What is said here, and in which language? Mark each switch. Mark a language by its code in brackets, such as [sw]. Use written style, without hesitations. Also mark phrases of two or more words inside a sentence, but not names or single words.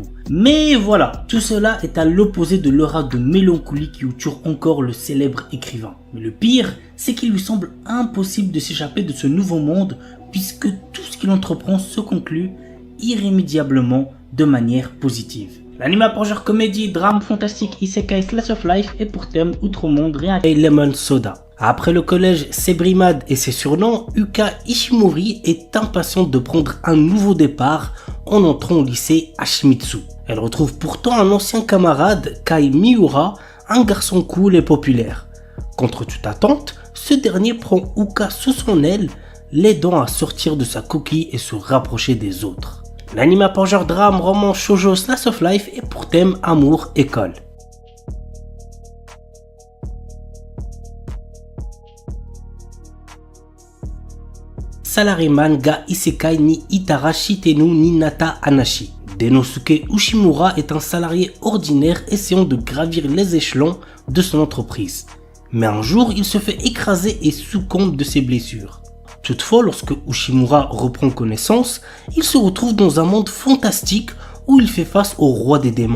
[fr] Mais voilà, tout cela est à l'opposé de l'aura de mélancolie qui entoure encore le célèbre écrivain. Mais le pire, c'est qu'il lui semble impossible de s'échapper de ce nouveau monde puisque tout ce qu'il entreprend se conclut irrémédiablement de manière positive. L'anime a pour genre comédie, drame, fantastique, isekai, [en] slice of life [fr] et pour thème outre-monde rien et Lemon Soda. Après le collège Sebrimad et ses surnoms, Yuka Ishimori est impatiente de prendre un nouveau départ en entrant au lycée Hashimitsu. Elle retrouve pourtant un ancien camarade, Kai Miura, un garçon cool et populaire. Contre toute attente, ce dernier prend Yuka sous son aile, l'aidant à sortir de sa coquille et se rapprocher des autres. L'anime a pour genre drame, roman, shoujo, [en] slice of life [fr] et pour thème amour, école. Salaryman ga isekai ni Itara Shitenu ni Nata Anashi. Denosuke Ushimura est un salarié ordinaire essayant de gravir les échelons de son entreprise. Mais un jour, il se fait écraser et succombe de ses blessures. Toutefois, lorsque Ushimura reprend connaissance, il se retrouve dans un monde fantastique où il fait face au roi des démons.